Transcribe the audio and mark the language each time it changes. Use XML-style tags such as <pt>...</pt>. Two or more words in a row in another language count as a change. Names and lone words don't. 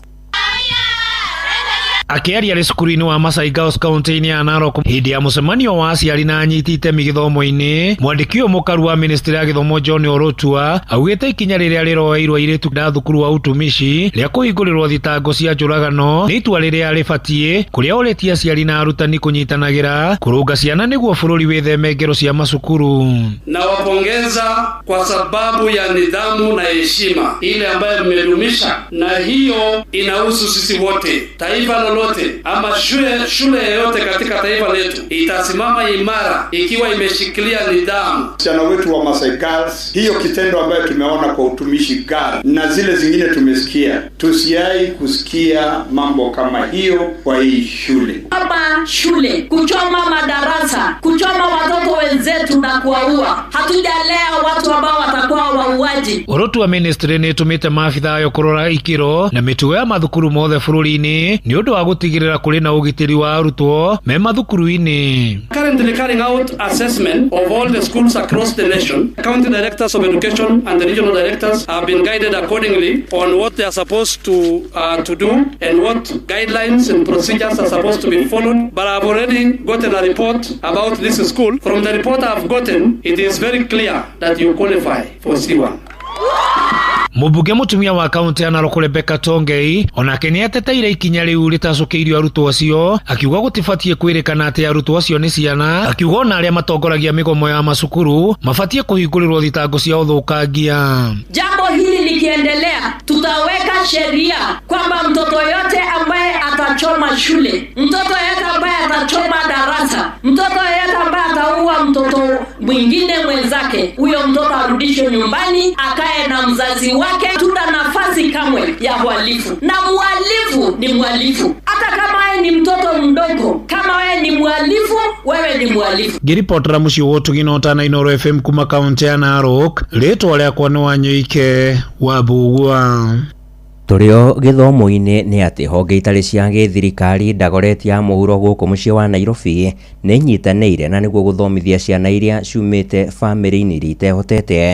<ki>Akiaria cukuru-inĩ wa Masai Girls kaunti-inĩ ya Narok hĩndĩ ya mũcemanio wa aciari na anyiti itemi gĩthomo-inĩ, mwandĩki ũyũ mũkaru wa ministry ya gĩthomo John Oroltua augĩte ikinya rĩrĩa rĩroeirwo airĩtu na thukuru wa utumishi rĩa kũhingũrĩrwo thitango cia njũragano nĩ itua rĩrĩa rĩbatiĩ kũrĩa ũrĩtie aciari na arutani kũnyitanagĩra kũrũnga ciana nĩguo bũrũri wĩtheme ngero cia macukuru.</ki> <sw>Nawapongeza kwa sababu ya nidhamu na heshima ile ambayo mmedumisha, na hiyo inahusu sisi wote. Taifa lolote ama shule yoyote katika taifa letu itasimama imara ikiwa imeshikilia nidhamu. Wasichana wetu wa Masai Girls, hiyo kitendo ambayo tumeona kwa utumishi girl na zile zingine tumesikia, tusiai kusikia mambo kama hiyo kwa hii shule. Hapa shule kuchoma madarasa, kuchoma watoto wenzetu na kuwaua. Hatujalea watu ambao watakuwa wauaji.</sw> <ki>Oroltua ministry nĩ ĩtũmĩte maabitha ayo kũrora ikĩro na mĩtugo ya mathukuru mothe bũrũri-inĩ nĩ ũndũ wa gutigirira kuri na ugitiri wa arutwo me mathukuru-ini.</ki> <en>Currently carrying out assessment of all the schools across the nation. County directors of education and the regional directors have been guided accordingly on what they are supposed to do and what guidelines and procedures are supposed to be followed. But I've already gotten a report about this school. From the report I've gotten, it is very clear that you qualify for C1.</en> <ki>Mũmbunge mũtumia wa kaunti ya Narok Rebecca Tongei onake nĩateteire ikinya rĩu rĩtacũkĩirio arutwo acio, akiuga gũtibatie kwĩrĩkana atĩ arutwo acio nĩ ciana, akiuga ona arĩa matongoragia mĩgomo ya macukuru mabatie kũhingũrĩrwo thitango cia ũthũkangia.</ki> <sw>Jambo hili likiendelea, tutaweka sheria kwamba mtoto yote ambaye atachoma shule, mtoto yote ambaye atachoma darasa, mtoto yote ambaye ataua mtoto mwingine mwenzake, huyo mtoto arudishwe nyumbani akae na mzazi wake. Tuna nafasi kamwe ya uhalifu, na mhalifu ni mhalifu, hata kama wewe ni mtoto mdogo. Kama wewe ni mhalifu, wewe ni mhalifu.</sw> <ki>Ngiripotera mucio wotu ginota na Inoro FM kuma kaunti ya Narok, rĩtwa rĩakwa nĩ Wanyoike wa Bugua. Turio githomo-inĩ nĩ atĩ honge itarĩ cia gĩthirikari Dagoretti ya mũhuro gũkũ mũciĩ wa Nairobi nĩ inyitanĩire na nĩguo gũthomithia ciana iria ciumĩte famĩlĩ-inĩ iria itehotete.</ki>